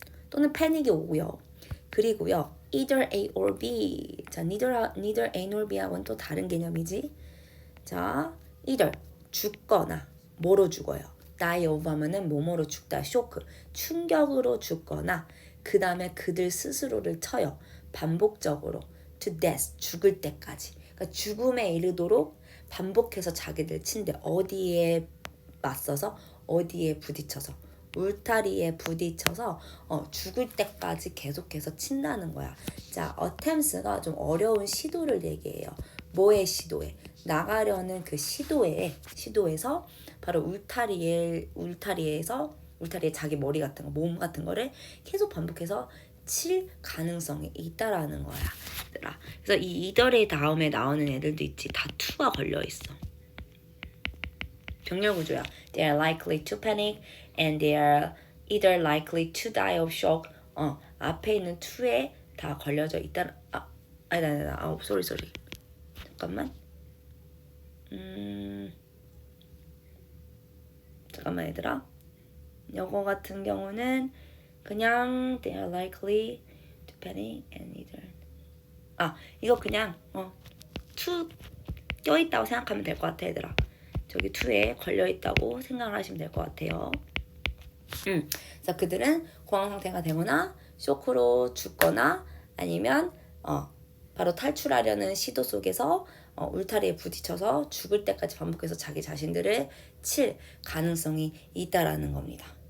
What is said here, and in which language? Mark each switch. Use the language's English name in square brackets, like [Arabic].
[Korean] 또는 패닉이 오고요. 그리고요. [English] either A or B. [Korean] 자, [English] neither A nor B [Korean] 하고는 또 다른 개념이지. 자, either 죽거나 뭐로 죽어요? die of 하면은 뭐뭐로 죽다. 쇼크. 충격으로 죽거나 그 다음에 그들 스스로를 쳐요. 반복적으로 [English] to death. [Korean] 죽을 때까지. 그러니까 죽음에 이르도록 반복해서 자기들 친대. 어디에 맞서서 어디에 부딪혀서 울타리에 부딪혀서 죽을 때까지 계속해서 친다는 거야. 자, attempts가 좀 어려운 시도를 얘기해요. 뭐의 시도에? 나가려는 그 시도에서 바로 울타리에서 울타리에 자기 머리 같은 거, 몸 같은 거를 계속 반복해서 칠 가능성이 있다라는 거야. 얘들아. 그래서 이 이더의 다음에 나오는 애들도 있지. 다 to가 걸려 있어. 병렬 구조야. [English] They are likely to panic and they are either likely to die of shock. [Korean] 앞에 있는 to에 다 걸려져 있다. [English] sorry. [Korean] 잠깐만. 잠깐만 얘들아. 이거 같은 경우는 그냥 [English] they are likely to panic and either. [Korean] 이거 그냥 to 껴있다고 생각하면 될 것 같아 얘들아. 저기 to에 걸려있다고 생각을 하시면 될 것 같아요. 그래서 그들은 공황 상태가 되거나 쇼크로 죽거나 아니면 바로 탈출하려는 시도 속에서 울타리에 부딪혀서 죽을 때까지 반복해서 자기 자신들을 칠 가능성이 있다라는 겁니다.